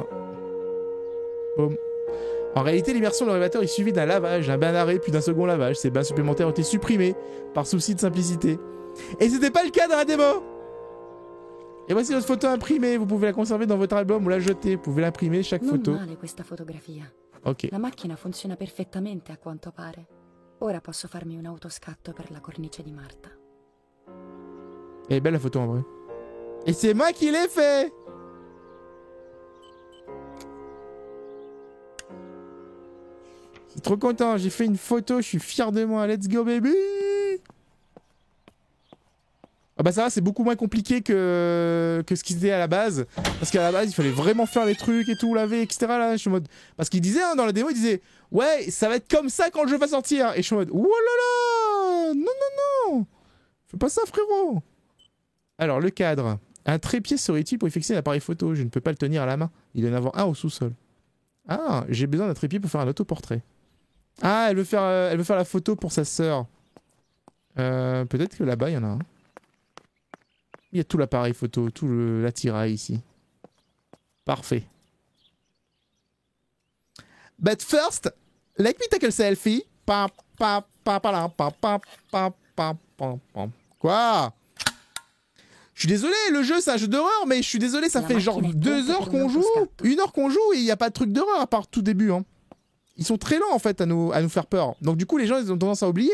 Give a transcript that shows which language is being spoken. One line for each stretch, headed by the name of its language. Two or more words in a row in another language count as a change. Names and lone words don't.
French: Boum. En réalité, l'immersion dans le révélateur est suivie d'un lavage, d'un bain d'arrêt puis d'un second lavage. Ces bains supplémentaires ont été supprimés par souci de simplicité. Et c'était pas le cas dans la démo. Et voici votre photo imprimée. Vous pouvez la conserver dans votre album ou la jeter. Vous pouvez l'imprimer chaque photo.
Italian: Non male questa fotografia. Ok. La macchina funziona perfettamente a quanto pare. Ora posso farmi un autoscatto per la cornice di Marta.
French: Elle est belle la photo en vrai. Et c'est moi qui l'ai fait. Je suis trop content, j'ai fait une photo, je suis fier de moi.
English: Let's go baby.
French: Ah bah ça va, c'est beaucoup moins compliqué que ce qu'ils disaient à la base. Parce qu'à la base, il fallait vraiment faire les trucs et tout, laver, etc. Là, je suis en mode... Parce qu'il disait, hein, dans la démo, il disait « Ouais, ça va être comme ça quand le jeu va sortir !» Et je suis en mode « Oh là là! Non, non, non! Fais pas ça, frérot !» Alors, le cadre. Un trépied serait utile pour y fixer l'appareil photo. Je ne peux pas le tenir à la main. Il doit y en avoir un au sous-sol. Ah, j'ai besoin d'un trépied pour faire un autoportrait. Ah, elle veut faire la photo pour sa sœur. Peut-être que là-bas, il y en a un. Il y a tout l'appareil photo, tout l'attirail ici. Parfait.
English: But first, let me take a selfie.
French: Quoi? Je suis désolé, le jeu c'est un jeu d'horreur, mais je suis désolé, ça fait genre 2 heures qu'on joue, 1 heure qu'on joue et il n'y a pas de truc d'horreur à part tout début. Hein. Ils sont très lents en fait à nous faire peur. Donc du coup les gens ils ont tendance à oublier.